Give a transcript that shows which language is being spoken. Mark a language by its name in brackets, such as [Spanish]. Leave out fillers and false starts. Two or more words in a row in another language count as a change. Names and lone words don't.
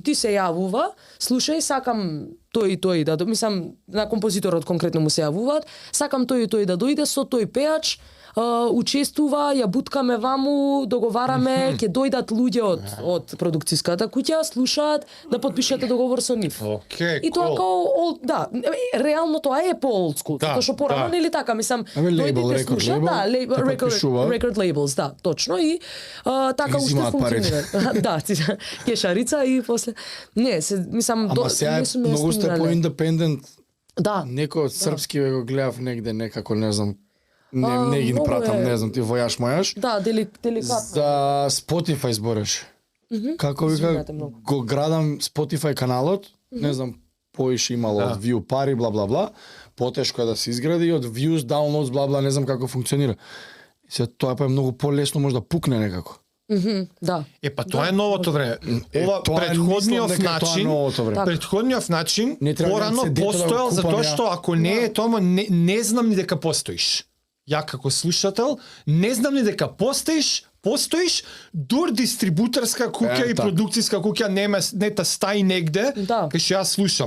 [Macedonian] Ти се јавува, слушај, сакам тој и тој да, мислам на композиторот конкретно му се јавуваат, сакам тој и тој да дојде со тој пеач, учествува, ја буткаме ваму, договараме, ќе дојдат луѓе од продукцијската куќа, слушаат, да потпишете договор со нив. И тоа као реално тоа е по [English] old school, [Macedonian] затоа што порано нели така, мислам, дојдете слушаат, [English] record labels, [Macedonian] да, точно и така уште функционира. Да, кешарица и после не, мислам, ама сега многу сте по индепендент. Да. Некој српски го гледав негде некако, не знам. Не ги пратам, не знам, ти војаш мојаш. Да, деликатно. За Spotify збореш. Како вика, го градам Spotify каналот, не знам, поише имало од view пари, бла бла бла, потешко е да се изгради, од [English] views, downloads, [Macedonian] бла бла, не знам како функционира. И се тоа е многу полесно може да пукне некако. Да. Па тоа е новото време. Ова претходниот начин порано постоел затоа што ако не е тоа не знам ни дека постоиш. Ја како слушател, не знам ни дека постоиш, дур дистрибутерска куќа и продукцијска куќа не та стаи негде, кај што јас слушам.